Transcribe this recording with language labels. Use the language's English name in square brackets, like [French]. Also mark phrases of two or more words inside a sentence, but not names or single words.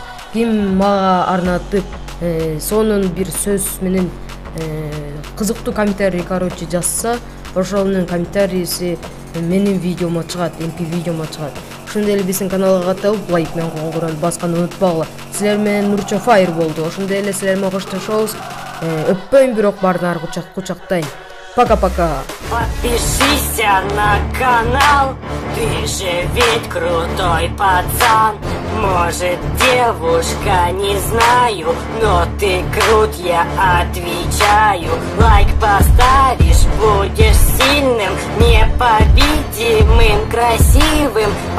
[Kyrgyz] Ким мага арнатып, сонун бир сөз менен кызыктуу комментарий жазса, ошонун комментарийси менин видеомо чыгат, эмки видеомо чыгат. Ошондой эле биздин каналга катталып, лайк менен коңгурону басканды унутпагыла. Силер менен Урча Файр болду. Ошондой эле силер менен коштошобуз. Өппөйм, бирок бардыңарга кучактайм. [Russian] Пока-пока. Подпишись на канал, ты же ведь крутой пацан. Может, девушка, не знаю, но ты крут, я отвечаю. Лайк поставишь, будешь сильным, непобедимым, красивым.